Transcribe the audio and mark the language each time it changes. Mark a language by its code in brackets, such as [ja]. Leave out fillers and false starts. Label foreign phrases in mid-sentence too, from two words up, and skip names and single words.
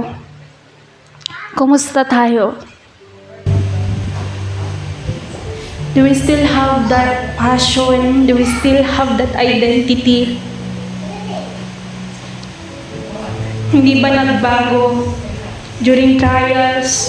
[tl] Kumusta tayo? [en] Do we still have that passion? Do we still have that identity? [tl] Hindi ba nagbago [en] during trials?